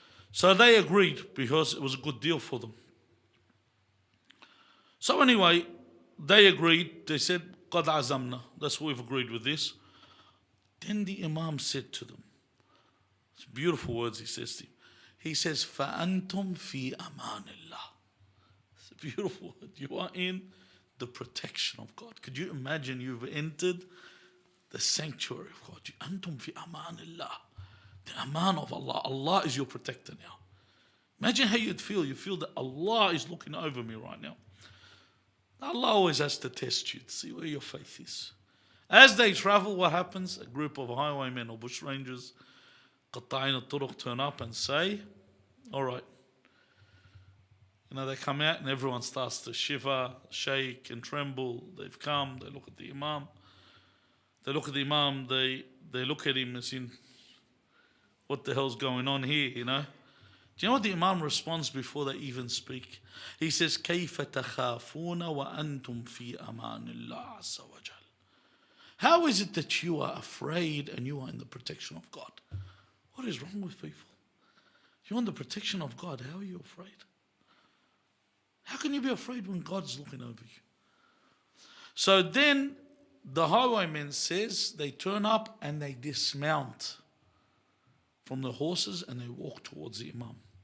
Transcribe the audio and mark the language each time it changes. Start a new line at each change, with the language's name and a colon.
English: So they agreed because it was a good deal for them. So anyway, they agreed. They said,
Arabic: قَدْ عَزَمْنَا.
English: That's what we've agreed with this. Then the Imam said to them, it's beautiful words he says to him. He says,
Arabic: فَأَنْتُمْ فِي أَمَانِ اللَّهِ.
English: It's a beautiful word. You are in the protection of God. Could you imagine you've entered the sanctuary of God?
Arabic: أَنْتُمْ فِي أَمَانِ اللَّهِ.
English: The aman of Allah. Allah is your protector now. Imagine how you'd feel. You feel that Allah is looking over me right now. Allah always has to test you to see where your faith is. As they travel, what happens? A group of highwaymen or bushrangers,
Arabic: قطاعين الطرق,
English: turn up and say, all right. They come out and everyone starts to shiver, shake and tremble. They've come, they look at the Imam. They look at the Imam, they look at him as in, what the hell's going on here, Do you know what the Imam responds before they even speak? He says,
Arabic: كَيْفَ تَخَافُونَ وَأَنْتُمْ فِي أَمَانِ اللَّهِ عَزَّ وَجَلَ.
English: How is it that you are afraid and you are in the protection of God? What is wrong with people? You're in the protection of God. How are you afraid? How can you be afraid when God's looking over you? So then the highwayman says they turn up and they dismount from the horses and they walk towards the Imam.